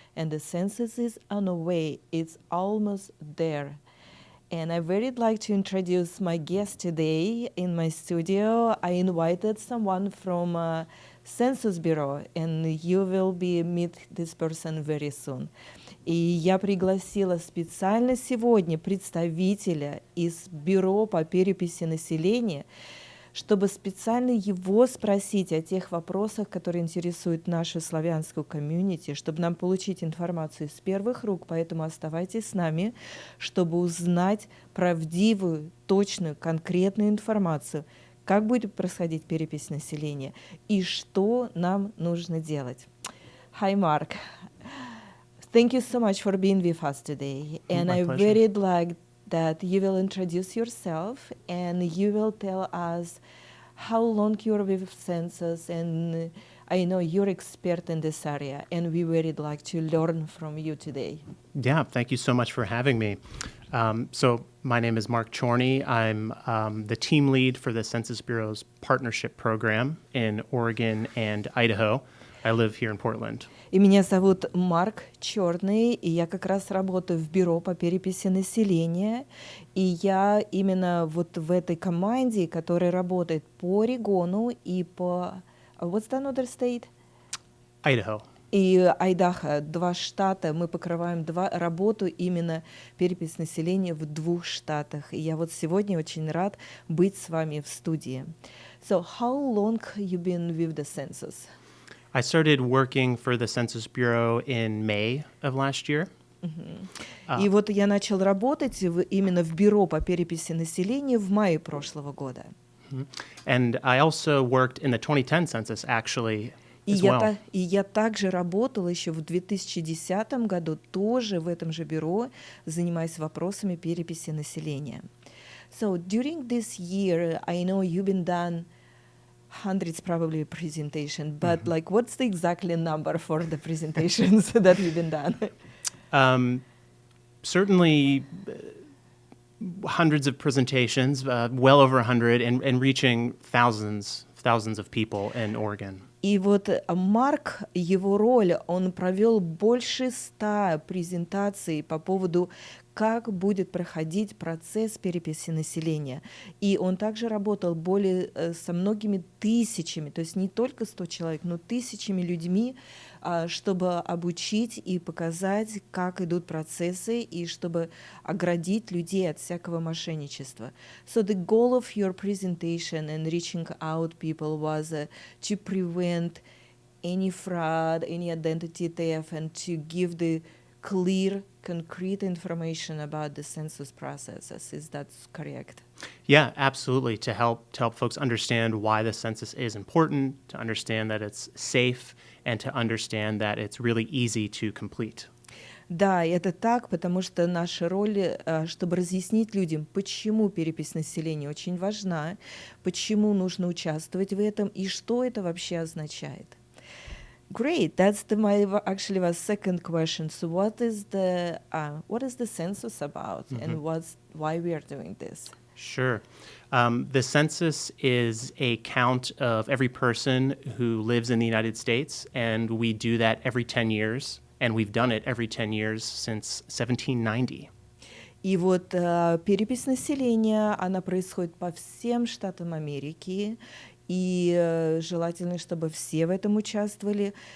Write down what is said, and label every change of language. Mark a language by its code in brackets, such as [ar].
[en] And the census is on the way, it's almost there. And I very like to introduce my guest today in my studio. I invited someone from Census Bureau, and you will be meet this person very soon. [ru] И я пригласила специально сегодня представителя из Бюро по переписи населения, чтобы специально его спросить о тех вопросах, которые интересуют нашу славянскую комьюнити, чтобы нам получить информацию с первых рук, поэтому оставайтесь с нами, чтобы узнать правдивую, точную, конкретную информацию, как будет происходить перепись населения и что нам нужно делать. [en] Hi, Mark. Thank you so much for being with us today. And I very like that you will introduce yourself and you will tell us how long you're with Census, and I know you're expert in this area, and we would like to learn from you today. Yeah, thank you so much for having me. So my name is Mark Chorney. I'm the team lead for the Census Bureau's partnership program in Oregon and Idaho. I live here in Portland. [ru] И меня зовут Марк Черный, и я как раз работаю в бюро по переписи населения. И я именно вот в этой команде, которая работает по Орегону и по... [en] What's the other state? Idaho. [ru] И Айдахо, 2 штата, мы покрываем работу именно перепись населения в 2 штатах. И я вот сегодня очень рад быть с вами в студии. [en] So, how long you been with the census? I started working for the Census Bureau in May of last year. [ru] И вот я начал работать именно в бюро по переписи населения в мае прошлого года. [en] And I also worked in the 2010 census, actually, as well. [ru] И я также работала еще в 2010 году, тоже в этом же бюро, занимаясь вопросами переписи населения. [en] So, during this year, I know you've been done hundreds probably presentation, but like what's the exactly number for the presentations that you've been done? Certainly hundreds of presentations, well over 100, and reaching thousands of people in Oregon. [ru] И вот Марк, его роль, он провел больше 100 презентаций по поводу, как будет проходить процесс переписи населения. И он также работал со многими тысячами, то есть не только 100 человек, но тысячами людьми, чтобы обучить и показать, как идут процессы, и чтобы оградить людей от всякого мошенничества. [en] So the goal of your presentation and reaching out people was to prevent any fraud, any identity theft, and to give the clear, concrete information about the census processes. Is that correct? Yeah, absolutely. To help folks understand why the census is important, to understand that it's safe, and to understand that it's really easy to complete. [ru] Да, это так, потому что наша роль, чтобы разъяснить людям, почему перепись населения очень важна, почему нужно участвовать в этом и что это вообще означает. [en] Great. That's my second question. So, what is the census about, and why we are doing this? Sure. The census is a count of every person who lives in the United States, and we do that every 10 years, and we've done it every 10 years since 1790. [ru] И вот перепись населения, она происходит по всем штатам Америки, и желательно, чтобы все в этом участвовали.